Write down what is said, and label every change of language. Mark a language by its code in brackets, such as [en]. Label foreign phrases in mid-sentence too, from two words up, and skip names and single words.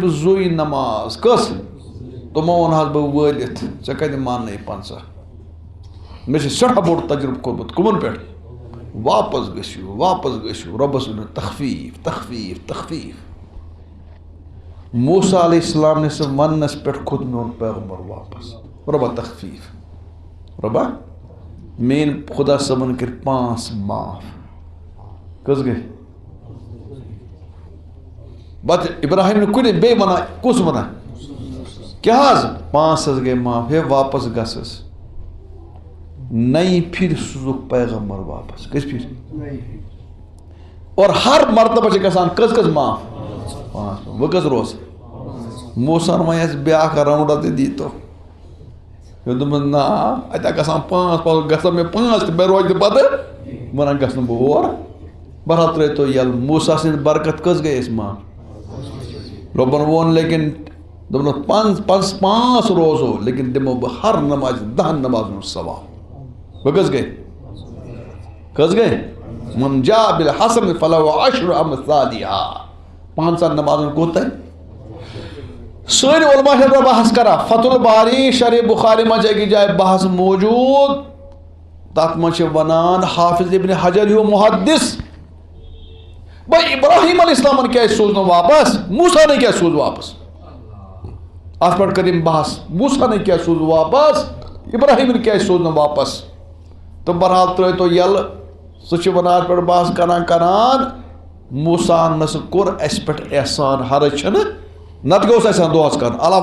[ks] زٕے نماز کٔژ تِمو ووٚن حظ بہٕ وٲلِتھ ژےٚ کتہِ ماننَے 50 مےٚ چھُ سٮ۪ٹھاہ بوٚڑ تجربہٕ کوٚرمُت کٕمن پٮ۪ٹھ واپس گٔژھِو رۄبس ؤنِو تخفیٖف تخفیٖف تخفیٖف موسیٰ [ar] علیہ السلام [ks] نِس وننس پٮ۪ٹھ کھوٚت میون پیغمبر واپس رۄبا تخفیٖف رۄبا میٛٲنۍ خۄدا صٲبن کٔرۍ 5 معاف کٔژ گٔے پتہٕ ابراہیم نہٕ کُنہِ بیٚیہِ ونان کُس ونان کیٛاہ حظ 5 حظ گٔے معاف ہے واپس گژھس نئی پھر سوزُکھ پیغمبر واپس کٔژِ پھرِ اور ہر مرتبہ چھِ گژھان کٔژ معاف 5 وۄنۍ کٔژ روز موسیٰ وۄنۍ اَسہِ بیٛاکھ راوُنڈا تہِ دیٖتو مےٚ دوٚپمَس نا اَتہِ گژھان 5 گژھان مےٚ 5 تہٕ مےٚ روزِ نہٕ پتہٕ وَنان گژھٕ نہٕ بہٕ اور بہرحال ترٛٲیتو یَلہٕ موسیٰ سٕنٛدِ برکت کٔژ گٔے اَسہِ معاف رۄبن ووٚن لیکن دوٚپنَس 5 روزو لیکن دِمو بہٕ ہر نمازِ 10 نمازن ہُنٛد ثواب وۄنۍ کٔژ گٔے [ar] من جاء بالحسن فلہُ عشر امثالہا [ks] 5 نمازن کوٗتاہ سٲنۍ علماء چھِ بحث کران فتح الباری شرح بخاری منٛز چھِ أکِس جایہِ بحث موجوٗد تتھ منٛز چھِ ونان حافظ ابن حجر ہیوٗ محدث بھائی ابراہیم [ar] علیہ السلامن [ks] کیٛازِ سوٗز نہٕ واپس موسیٰ نے کیٛازِ سوٗز واپس اتھ پٮ۪ٹھ کٔر أمۍ بحث موسیٰ نے کیٛازِ سوٗز واپس ابراہیمن کیٛازِ سوٗز نہٕ واپس تہٕ بہرحال ترٛٲیتو یَلہٕ سُہ چھُ ونان اتھ پٮ۪ٹھ بحث کران موسیٰ نسا کوٚر اسہِ پٮ۪ٹھ احسان حرج چھنہٕ نتہٕ اوس اسہِ دۄہس کرُن اللہ